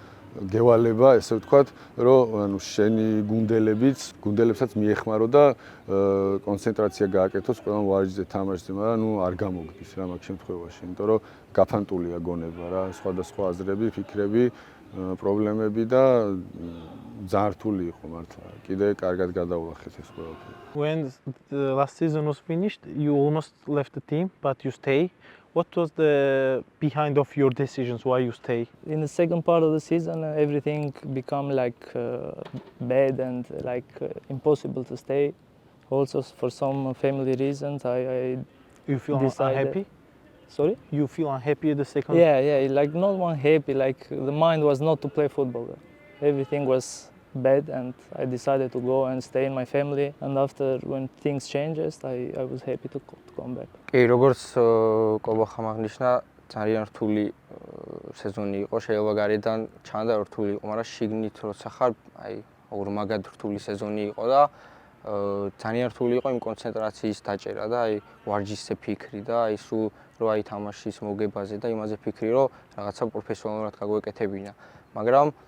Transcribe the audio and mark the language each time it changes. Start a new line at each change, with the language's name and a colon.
Georgian: გევალება, ესე ვთქვათ, რომ ანუ შენი გუნდებსაც მიეხმარო და კონცენტრაცია გააკეთოს ყველა ვარჯიშზე, თამაშზე, მაგრამ ნუ არ გამოგდის რა მაგ შემთხვევაში, იმიტომ რომ გაფანტულია გონება რა, სხვადასხვა აზრები, ფიქრები, პრობლემები და ძალიან რთული იყო მართლა. კიდე კარგად გადავლახეთ ეს ყველაფერი.
English: When the last season was finished, you almost left the team, but you stay. What was the behind of your decisions why you stay? In the second part of the season, everything became like bad and like impossible to stay. Also, for some family reasons, I You feel decided. unhappy? Sorry? You feel unhappy at the second? Yeah, like not one happy. Like the mind was not to play football. Everything was bad, and I decided to go and stay in my family. And after, when things changed, I was happy to come back.
Georgian: კი, როგორც კობა ხამაღნიშნა, ძალიან რთული სეზონი იყო, შეიძლება გარედან ჩანდა რთული იყო, მაგრამ შიგნით როცა ხარ, აი ორმაგად რთული სეზონი იყო და ძალიან რთული იყო იმ კონცენტრაციის დაჭერა და აი ვარჯიშზე ფიქრი და აი სულ რო აი თამაშის მოგებაზე და იმაზე ფიქრი, რომ რაღაცა პროფესიონალურად გაგვეკეთებინა. მაგრამ